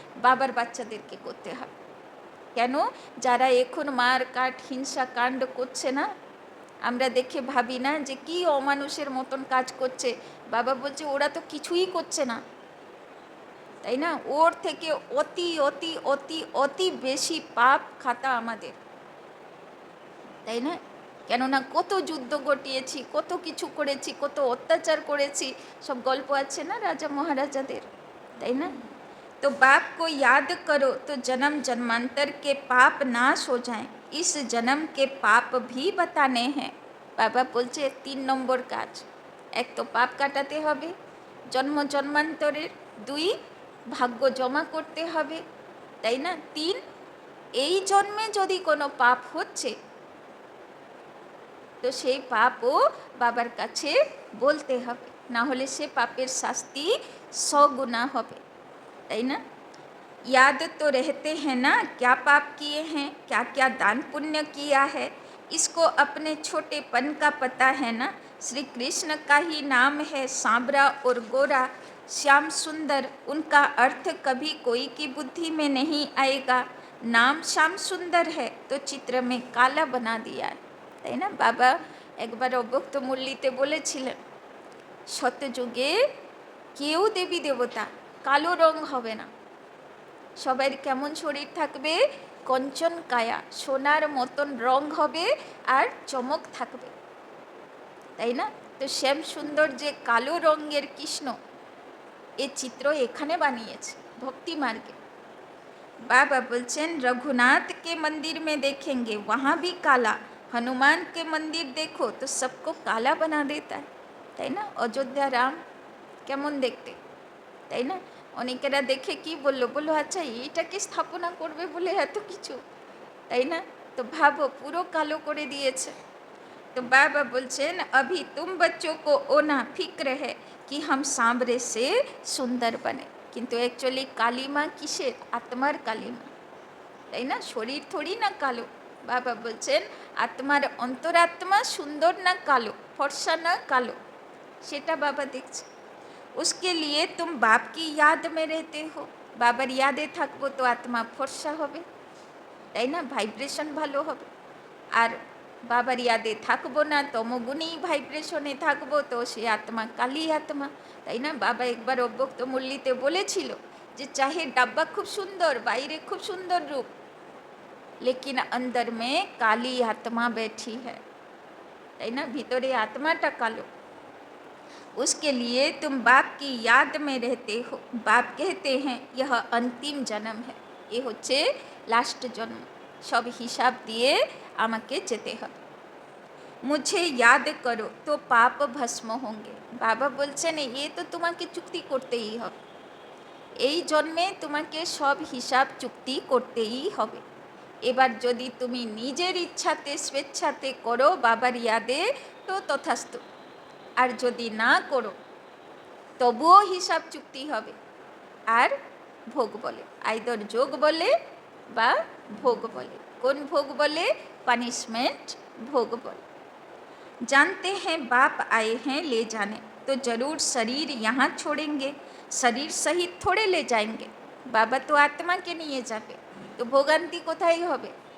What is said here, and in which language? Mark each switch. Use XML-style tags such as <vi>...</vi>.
<bn>বাবার বাচ্চাদেরকে করতে হবে। কেন? যারা এখন মার কাট হিংসা কাণ্ড করছে না, আমরা দেখে ভাবি না যে কি অমানুষের মতন কাজ করছে, বাবা বলছে ওরা তো কিছুই করছে না, তাই না? ওর থেকে অতি অতি অতি অতি বেশি পাপ খাতা আমাদের, তাই না? কেননা কত যুদ্ধ ঘটিয়েছি, কত কিছু করেছি, কত অত্যাচার করেছি, সব গল্প আছে না রাজা মহারাজাদের, তাই না?</bn> <hi>तो बाप को याद करो तो जन्म जन्मांतर के पाप नाश हो जाएं। इस जन्म के पाप भी बताने हैं।</hi> <bn>बाबा बोलছে 3 নম্বর কাজ, এক তো পাপ কাটাতে হবে জন্ম জন্মান্তরের, 2 ভাগ্য জমা করতে হবে, তাই না? 3 এই জন্মে যদি কোনো পাপ হচ্ছে তো সেই পাপও বাবার কাছে বলতে হবে, না হলে সে পাপের শাস্তি 100 গুণা হবে, তাই না?</bn> <hi>याद तो रहते हैं ना क्या पाप किए हैं, क्या क्या दान पुण्य किया है, इसको अपने छोटेपन का पता है ना। श्री कृष्ण का ही नाम है सांवरा और गोरा, श्याम सुंदर, उनका अर्थ कभी कोई की बुद्धि में नहीं आएगा। नाम श्याम सुंदर है तो चित्र में काला बना दिया है,</hi> <bn>তাই না? বাবা একবার অব্যক্ত মুরলিতে বলেছিলেন শতযুগে কেউ দেবী দেবতা কালো রং হবে না, সবার কেমন শরীর থাকবে? কঞ্চন কায়া, সোনার মতন রং হবে আর চমক থাকবে, তাই না? তো শ্যাম সুন্দর যে কালো রঙের কৃষ্ণ, এই চিত্র এখানে বানিয়েছে ভক্তি মার্গে।</bn> <hi>बाबा बोलचेन रघुनाथ के मंदिर में देखेंगे वहाँ भी काला, हनुमान के मंदिर देखो तो सबको काला बना देता है,</hi> <bn>তাই না? অযোধ্যা রাম কেমন দেখতে, তাই না? অনেকেরা দেখে কি বললো, বললো আচ্ছা এইটাকে স্থাপনা করবে বলে এত কিছু, তাই না? তো ভাবো পুরো কালো করে দিয়েছে।</bn> <hi>तो बाबा बोलचेन अभी तुम बच्चों को ओना फिक्र है कि हम सांवरे से सुंदर बने,</hi> <bn>কিন্তু অ্যাকচুয়ালি কালিমা কিসের? আত্মার কালিমা, তাই না? শরীর থোড়ি না কালো। বাবা বলছেন আত্মার অন্তরাত্মা সুন্দর না কালো, ফর্সা না কালো, সেটা বাবা দেখছে।</bn> <hi>उसके लिए तुम बाप की याद में रहते हो,</hi> <bn>বাবার ইয়াদে থাকবো তো আত্মা ফর্সা হবে, তাই না? ভাইব্রেশন ভালো হবে। আর বাবার ইয়াদে থাকবো না, তমগুণী ভাইব্রেশনে থাকবো তো সে আত্মা কালী আত্মা, তাই না? বাবা একবার অব্যক্ত মুরলিতে বলেছিল যে চাহে ডাব্বা খুব সুন্দর, বাইরে খুব সুন্দর রূপ,</bn> <hi>লেকিন অন্দর মে কালী আত্মা बैठी है,</hi> <bn>তাই না? ভিতরে আত্মাটা কালো।</bn> <hi>उसके लिए तुम बाप की याद में रहते हो, बाप कहते हैं यह अंतिम जन्म है, ये</hi> <bn>হচ্ছে লাস্ট জন্ম, সব হিসাব দিয়ে আমাকে যেতে হবে।</bn> <hi>মুঝে याद करो तो पाप भस्म होंगे,</hi> <bn>বাবা বলছেন এ তো তোমাকে চুক্তি করতেই হবে, এই জন্মে তোমাকে সব হিসাব চুক্তি করতেই হবে। এবার যদি তুমি নিজের ইচ্ছাতে স্বেচ্ছাতে করো বাবার ইয়াদে তো তথাস্তু, আর যদি না করো তবুও হিসাব চুক্তি হবে। আর ভোগ বলে, আইদর যোগ বলে বা ভোগ বলে। কোন ভোগ বলে?</bn> <hi>পানিশমেंट भोग बोले। जानते हैं बाप आए हैं ले जाने, तो जरूर शरीर यहाँ छोड़ेंगे, शरीर सहित थोड़े ले जाएंगे। बाबा तो आत्मा के</hi> <bn>নিয়ে যাবে, তো ভোগান্তি কোথায় হবে?</bn>